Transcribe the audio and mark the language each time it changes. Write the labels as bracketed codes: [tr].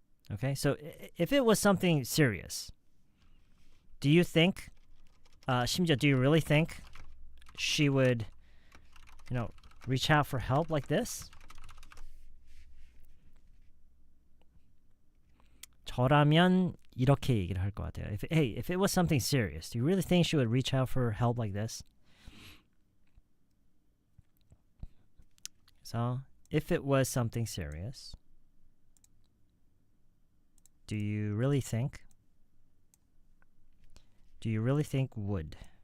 [en] Okay, so if it was something serious, do you think, 심지어 do you really think she would, reach out for help like this? [ko] 저라면 이렇게 얘기를 할 것 같아요. [en] If it was something serious, do you really think she would reach out for help like this? So, if it was something serious, do you really think would?